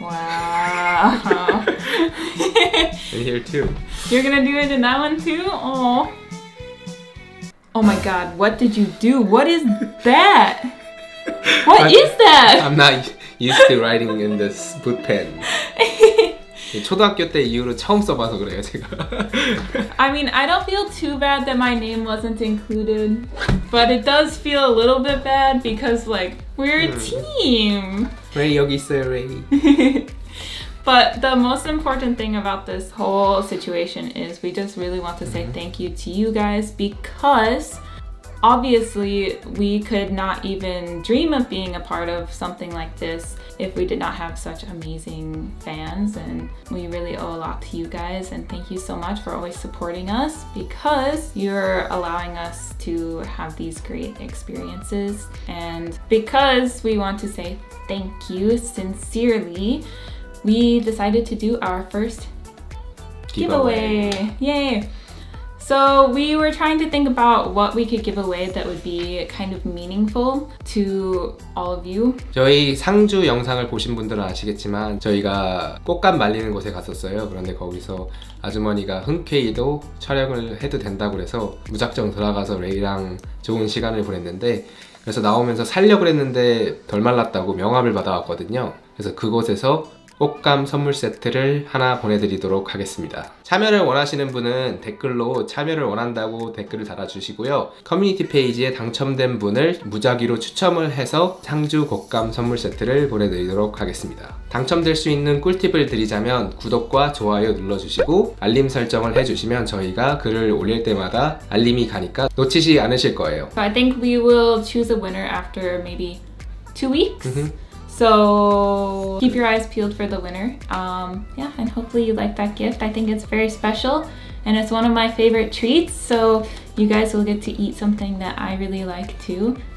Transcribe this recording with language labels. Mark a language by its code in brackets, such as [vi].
[en] Wow. And here too. You're gonna do it in that one too? Oh. Oh my god, what did you do? What is that? What is that? I'm not used to writing in this 붓펜. [ko] 초등학교 때 이후로 처음 써봐서 그래요, 제가. [en] I mean, I don't feel too bad that my name wasn't included, but it does feel a little bit bad because, like, we're a team. [ko] 레이 여기 있어요, 레이. [en] But the most important thing about this whole situation is we just really want to say thank you to you guys, because obviously we could not even dream of being a part of something like this if we did not have such amazing fans, and we really owe a lot to you guys, and thank you so much for always supporting us, because you're allowing us to have these great experiences, and because we want to say thank you sincerely, we decided to do our first giveaway. Yay! So we were trying to think about what we could give away that would be kind of meaningful to all of you. [ko] 저희 상주 영상을 보신 분들은 아시겠지만 저희가 꽃감 말리는 곳에 갔었어요. 그런데 거기서 아주머니가 흔쾌히도 촬영을 해도 된다고 그래서 무작정 들어가서 레이랑 좋은 시간을 보냈는데, 그래서 나오면서 살려고 했는데 덜 말랐다고 명함을 받아왔거든요. 그래서 그곳에서 꽃감 선물 세트를 하나 보내드리도록 하겠습니다. 참여를 원하시는 분은 댓글로 참여를 원한다고 댓글을 달아주시고요. 커뮤니티 페이지에 당첨된 분을 무작위로 추첨을 해서 상주 꽃감 선물 세트를 보내드리도록 하겠습니다. 당첨될 수 있는 꿀팁을 드리자면 구독과 좋아요 눌러주시고 알림 설정을 해주시면 저희가 글을 올릴 때마다 알림이 가니까 놓치지 않으실 거예요. [en] So I think we will choose a winner after maybe 2 weeks. So keep your eyes peeled for the winner. Yeah, and hopefully you like that gift. I think it's very special and it's one of my favorite treats. So you guys will get to eat something that I really like too.